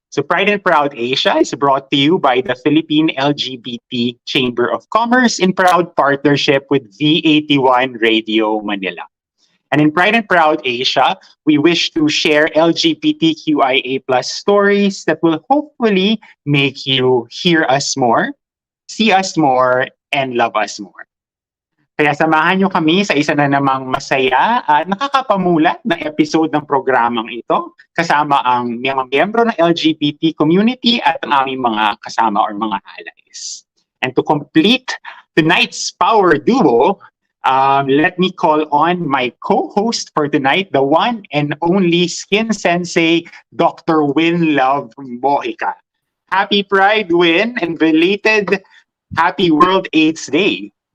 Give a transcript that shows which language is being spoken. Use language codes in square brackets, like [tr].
[en] So Pride and Proud Asia is brought to you by the Philippine LGBT Chamber of Commerce in proud partnership with V81 Radio Manila. And in Pride and Proud Asia, we wish to share LGBTQIA+ stories that will hopefully make you hear us more, see us more, and love us more. [tl] Kaya samahan nyo kami sa isa na namang masaya at nakakapamulat na episode ng programang ito kasama ang mga miyembro ng LGBT community at ang aming mga kasama or mga allies. [en] And to complete tonight's power duo, let me call on my co-host for tonight, the one and only Skin Sensei, Dr. Winlove Mojica. Happy Pride, Win, and belated Happy World AIDS Day.